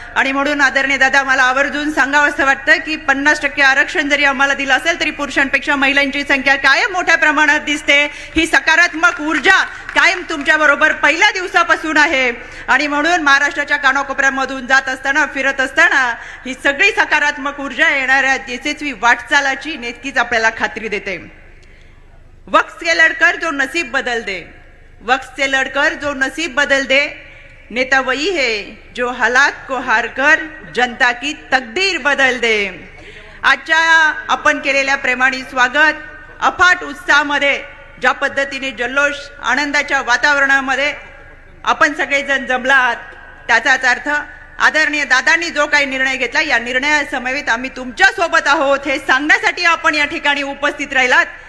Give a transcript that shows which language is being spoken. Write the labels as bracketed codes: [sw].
[mr] आणि म्हणून आदरणीय दादा, मला आवर्जून सांगावं असं वाटतं की 50% आरक्षण जरी आम्हाला दिलं असेल तरी पुरुषांपेक्षा महिलांची संख्या कायम मोठ्या प्रमाणात दिसते. ही सकारात्मक ऊर्जा कायम तुमच्या बरोबर पहिल्या दिवसापासून आहे. आणि म्हणून महाराष्ट्राच्या कानाकोपऱ्यामधून जात असताना, फिरत असताना ही सगळी सकारात्मक ऊर्जा येणाऱ्या यशस्वी वाटचालाची नेतकीच आपल्याला खात्री देते. [hi] वक्त से लड़कर जो नसीब बदल दे, वक्त से लड़कर जो नसीब बदल दे, नेता वही है जो हालात को हार कर जनता की तकदीर बदल दे. [mr] आजच्या आपण केलेल्या प्रेमाने स्वागत, अफाट उत्साहामध्ये, ज्या पद्धतीने जल्लोष, आनंदाच्या वातावरणामध्ये आपण सगळेजण जमलात, त्याचाच अर्थ आदरणीय दादांनी जो काही निर्णय घेतला या निर्णयासमवेत आम्ही तुमच्या सोबत आहोत हे सांगण्यासाठी आपण या ठिकाणी उपस्थित राहिलात.